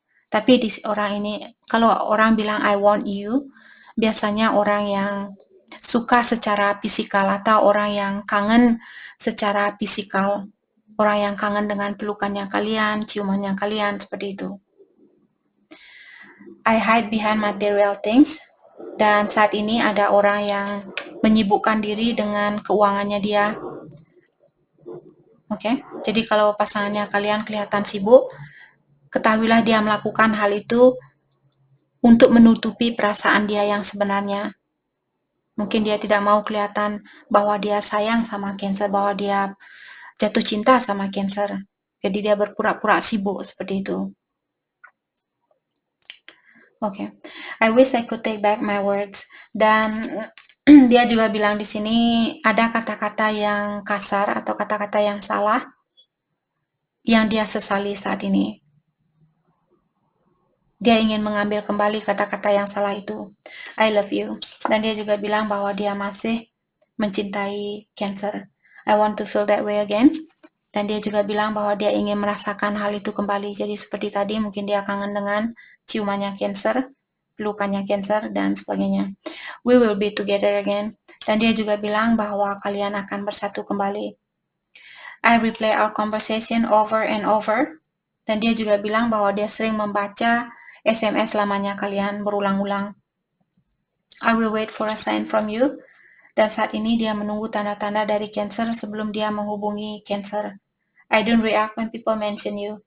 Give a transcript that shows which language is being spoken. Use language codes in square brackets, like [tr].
[id] Tapi di orang ini, kalau orang bilang [en] I want you, [id] biasanya orang yang suka secara fisikal atau orang yang kangen secara fisikal. Orang yang kangen dengan pelukannya kalian, ciumannya kalian, seperti itu. [en] I hide behind material things. [id] Dan saat ini ada orang yang menyibukkan diri dengan keuangannya dia. Oke, jadi kalau pasangannya kalian kelihatan sibuk, ketahuilah dia melakukan hal itu untuk menutupi perasaan dia yang sebenarnya. Mungkin dia tidak mau kelihatan bahwa dia sayang sama Cancer, bahwa dia jatuh cinta sama Cancer. Jadi dia berpura-pura sibuk seperti itu. [en] Oke, I wish I could take back my words. [id] Dan dia juga bilang di sini ada kata-kata yang kasar atau kata-kata yang salah yang dia sesali saat ini. Dia ingin mengambil kembali kata-kata yang salah itu. [en] I love you. [id] Dan dia juga bilang bahwa dia masih mencintai Cancer. [en] I want to feel that way again. [id] Dan dia juga bilang bahwa dia ingin merasakan hal itu kembali. Jadi seperti tadi mungkin dia kangen dengan ciumannya Cancer, pelukannya Cancer, dan sebagainya. [en] We will be together again. [id] Dan dia juga bilang bahwa kalian akan bersatu kembali. [en] I replay our conversation over and over. [id] Dan dia juga bilang bahwa dia sering membaca SMS lamanya kalian berulang-ulang. [en] I will wait for a sign from you. [id] Dan saat ini dia menunggu tanda-tanda dari Cancer sebelum dia menghubungi Cancer. [en] I don't react when people mention you.